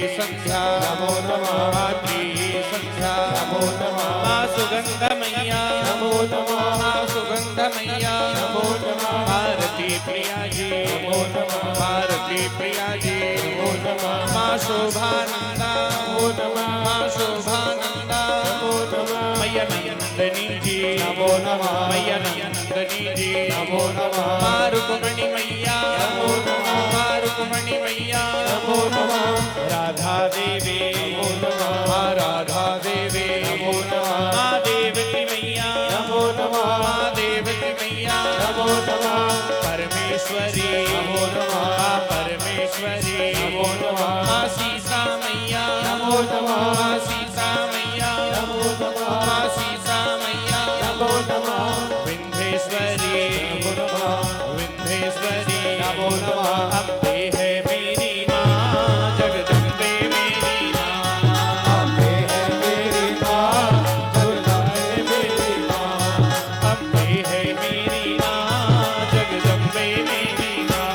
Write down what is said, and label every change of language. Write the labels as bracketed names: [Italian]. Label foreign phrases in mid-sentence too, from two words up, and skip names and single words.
[Sanskrit] संध्या नमो नमः मात्री संध्या नमो नमः माँ सुगंध मैया नमो नमः माँ सुगंध मैया नमो नमः भारती प्रिया जी नमो नमः भारती प्रिया जी नमो नमः माँ शोभानंदा नमो नमः माँ शोभानंदा नमो नमः मैया नंदनी जी नमो नमः मैया नंदनी जी नमो नमः माँ रुक्मणी मैया नमो नमः माँ रुक्मणी मैया नमो नमः राधा देवी नमो नमः माँ राधा देवी नमो नमः माँ देवकी मैया नमो नमः माँ देवकी मैया नमो नमः परमेश्वरी नमो नमः माँ परमेश्वरी नमो नमः माँ सीता मैया नमो नमः माँ सीता मैया नमो नमः माँ सीता मैया नमो नमः विंध्येश्वरी नमो नमः विंध्येश्वरी नमो नमः [Hindi] अम्बे है मेरी माँ जगदम्बे मेरी माँ अम्बे है मेरी माँ जगदम्बे मेरी माँ अम्बे है मेरी माँ जगदम्बे मेरी माँ